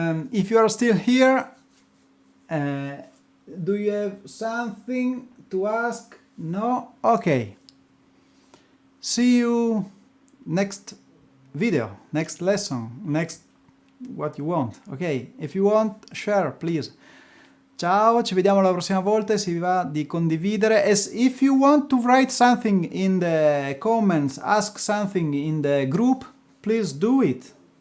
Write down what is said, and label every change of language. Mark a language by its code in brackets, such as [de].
[en] If you are still here, do you have something to ask? No? Okay. See you next video, next lesson, next what you want. Ok? If you want, share, please. [it] Ciao, ci vediamo la prossima volta e se vi va di condividere. [en] As if you want to write something in the comments, ask something in the group, please do it.